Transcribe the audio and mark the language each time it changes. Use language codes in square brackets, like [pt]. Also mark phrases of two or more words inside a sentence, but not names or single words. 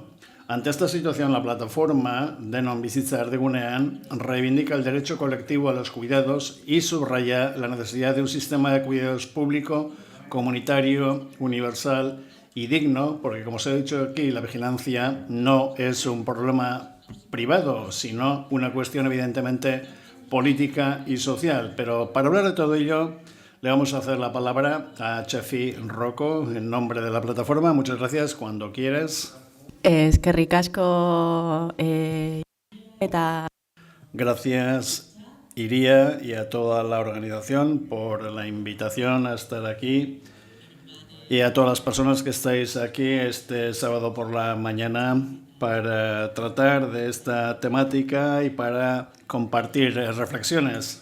[es] Ante esta situación, la plataforma Denon Bizitza Erdigunean reivindica el derecho colectivo a los cuidados y subraya la necesidad de un sistema de cuidados público, comunitario, universal y digno, porque, como se ha dicho aquí, la vigilancia no es un problema privado, sino una cuestión evidentemente política y social. Pero para hablar de todo ello, le vamos a hacer la palabra a Txafi Rocco en nombre de la plataforma. Muchas gracias, cuando quieras. [eu] Eskerrik asko eta [es] Gracias, Iría, y a toda la organización por la invitación a estar aquí, y a todas las personas que estáis aquí este sábado por la mañana para tratar de esta temática y para compartir reflexiones.